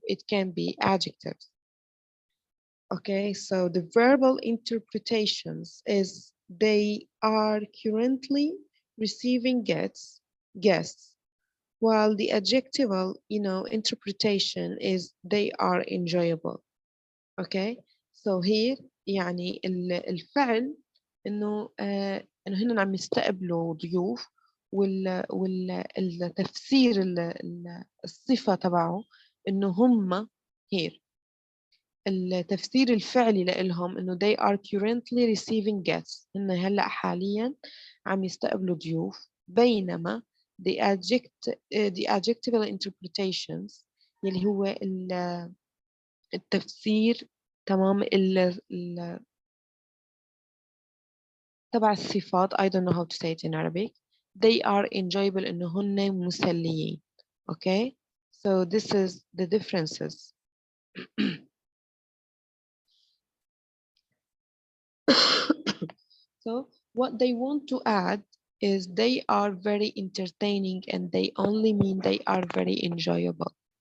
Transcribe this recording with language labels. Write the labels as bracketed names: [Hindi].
[English] It can be adjective. Okay, so the verbal interpretations is they are currently receiving guests, while the adjectival, you know, interpretation is they are enjoyable. Okay, so here [Arabic] يعني الفعل انه انه هن عم يستقبلوا ضيوف، والتفسير الصفة تبعه انه هم here التفسير الفعلي لإلهم إنه [English] they are currently receiving guests، [Arabic] إن هلأ حاليا عم يستقبلوا ضيوف، بينما [English] the adjectival interpretations [Arabic] يلي هو التفسير تمام تبع الصفات. [English] I don't know how to say it in Arabic. They are enjoyable [Arabic] إنه هن مسليين. [English] Okay, so this is the differences. So what they want to add is they are very entertaining, and they only mean they are very enjoyable.